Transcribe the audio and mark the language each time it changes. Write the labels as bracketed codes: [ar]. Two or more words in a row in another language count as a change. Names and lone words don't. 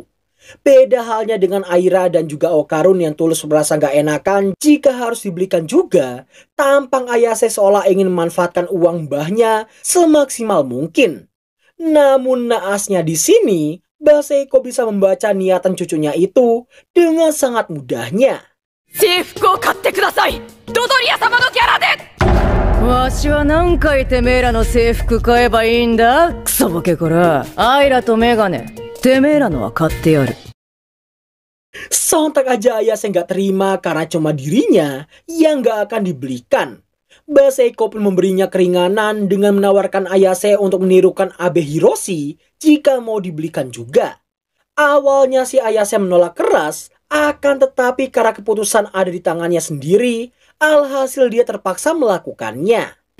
[id] Beda halnya dengan Aira dan juga Okarun yang tulus merasa gak enakan jika harus dibelikan juga. Tampang Ayase seolah ingin memanfaatkan uang mbahnya semaksimal mungkin. Namun naasnya di sini, Mbak Seiko bisa membaca niatan cucunya itu dengan sangat mudahnya. [ja] 制服を買ってください、ドドリア様のギャラで。わしは何回てめえらの制服買えばいいんだ、クソボケこら。アイラとメガネ、てめえらのは買ってやる。 [id] Sontak aja Ayase nggak terima karena cuma dirinya yang nggak akan dibelikan. Mbak Seiko pun memberinya keringanan dengan menawarkan Ayase untuk menirukan Abe Hiroshi jika mau dibelikan juga. Awalnya si Ayase menolak keras, akan tetapi karena keputusan ada di tangannya sendiri, alhasil dia terpaksa melakukannya.